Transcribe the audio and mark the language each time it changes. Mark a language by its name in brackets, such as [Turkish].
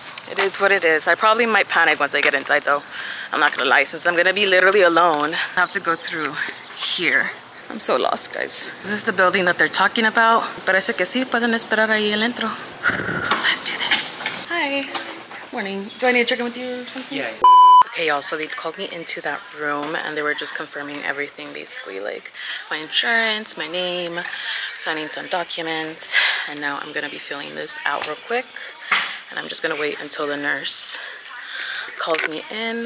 [English] It is what it is. I probably might panic once I get inside though. I'm not gonna lie, since I'm gonna be literally alone. I have to go through here. I'm so lost, guys. This is the building that they're talking about. [Spanish] Parece que sí, pueden esperar ahí el entro. [English] Let's do this. Hi. Morning. Do I need to check in with you or something? Yeah. Okay, y'all, so they called me into that room and they were just confirming everything, basically, like my insurance, my name, signing some documents, and now I'm gonna be filling this out real quick, and I'm just gonna wait until the nurse calls me in.